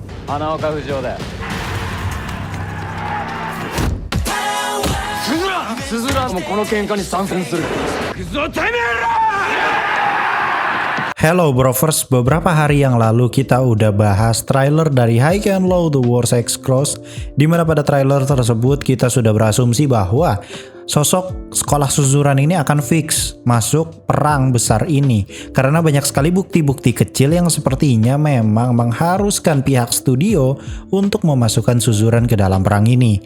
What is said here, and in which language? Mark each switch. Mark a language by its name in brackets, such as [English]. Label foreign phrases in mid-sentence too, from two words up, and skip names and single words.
[Japanese] 花岡不二夫だよ。スズランもこの喧嘩に参戦する。クソてめえら！ [Indonesian] Hello Brovers, beberapa hari yang lalu kita udah bahas trailer dari High and Low The Wars X Cross, di mana pada trailer tersebut kita sudah berasumsi bahwa sosok sekolah Suzuran ini akan fix masuk perang besar ini karena banyak sekali bukti-bukti kecil yang sepertinya memang mengharuskan pihak studio untuk memasukkan Suzuran ke dalam perang ini.